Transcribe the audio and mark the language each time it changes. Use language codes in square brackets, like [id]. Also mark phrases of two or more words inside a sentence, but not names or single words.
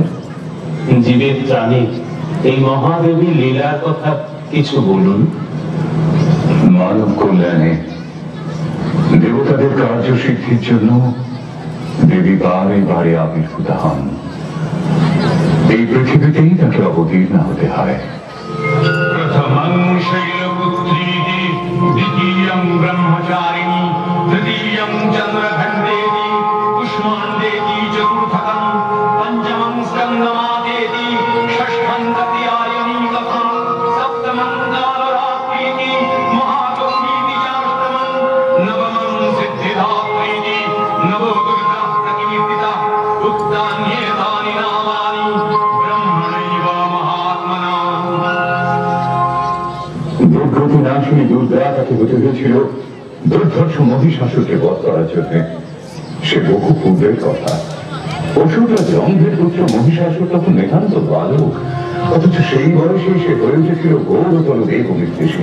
[bn] জীবের প্রাণীর এই মহাদেবী লীলার কথা কিছু বলুন। মানব কল্যাণে দেবতাদের কার্যসিদ্ধির জন্য দেবী বারে বারে আবির্ভূত হন। এই পৃথিবীতেই তাকে অবতীর্ণ হতে হয়। [sa] प्रथमं शैलपुत्रीति द्वितीयं ब्रह्मचारिणी तृतीयं चन्द्रखण्डेति पुष्माण्डेति चतुर्थकं पञ्चमं स्कन्दमातेति षष्ठं तृतीयायनी तथा सप्तमं कालरात्रीति महागौरीति चाष्टमं नवमं सिद्धिदात्रीति नवो दुर्गा प्रकीर्तिता उक्तान्येतानि नामानि ब्रह्मणैव महात्मना। [bn] দুর্গতি নাশিনী দুর্গা তাকে হতে হয়েছিল দুর্ধর্ষ মহিষাসুরকে বধ করার জন্য। সে বহু পূর্বের কথা। অসুররা জম্ভের পুত্র মহিষাসুর তখন নিতান্ত বালক, অথচ সেই বয়সে সে হয়ে উঠেছিল গৌরতর দেব বিদ্বেষী।